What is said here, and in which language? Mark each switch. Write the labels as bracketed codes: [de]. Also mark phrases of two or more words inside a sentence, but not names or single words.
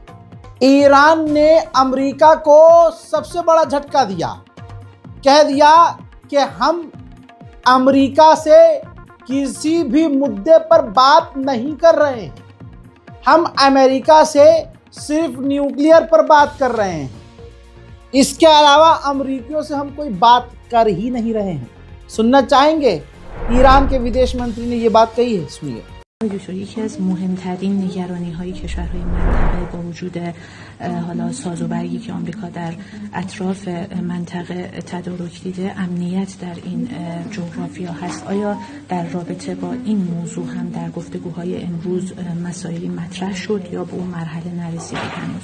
[hi] ईरान ने अमेरिका को सबसे बड़ा झटका दिया, कह दिया कि हम अमेरिका से किसी भी मुद्दे पर बात नहीं कर रहे हैं, हम अमेरिका से सिर्फ न्यूक्लियर पर बात कर रहे हैं, इसके अलावा अमेरिकियों से हम कोई बात कर ही नहीं रहे हैं। सुनना चाहेंगे? ईरान के विदेश मंत्री ने ये बात कही है, सुनिए। [fa] یکی از مهمترین نگرانی‌های کشورهای منطقه با وجود حالا ساز و برگی که آمریکا در اطراف منطقه تدارک دیده، امنیت در این جغرافیا هست. آیا در رابطه با این موضوع هم در گفتگوهای امروز مسائلی مطرح شد یا به اون مرحله نرسیده هنوز؟